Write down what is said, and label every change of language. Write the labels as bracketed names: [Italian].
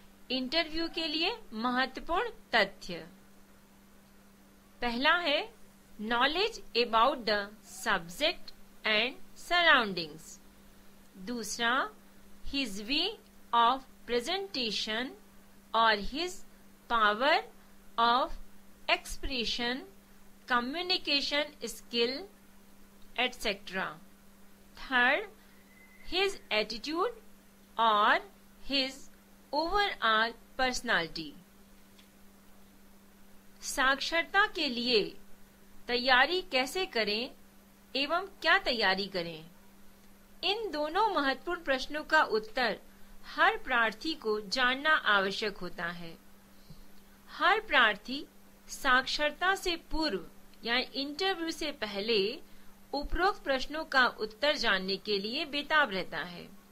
[Hindi] Interview के लिए महत्वपूर्ण तथ्य। पहला है [English] Knowledge about the subject and surroundings. दूसरा, his way of presentation और his power of expression, communication skill, etc. Third, his attitude or his overall personality. [Hindi] साक्षरता के लिए तैयारी कैसे करें एवं क्या तैयारी करें? इन दोनों महत्वपूर्ण प्रश्नों का उत्तर हर प्रार्थी को जानना आवश्यक होता है। हर प्रार्थी साक्षरता से पूर्व या इंटरव्यू से पहले उपरोक्त प्रश्नों का उत्तर जानने के लिए बेताब रहता है।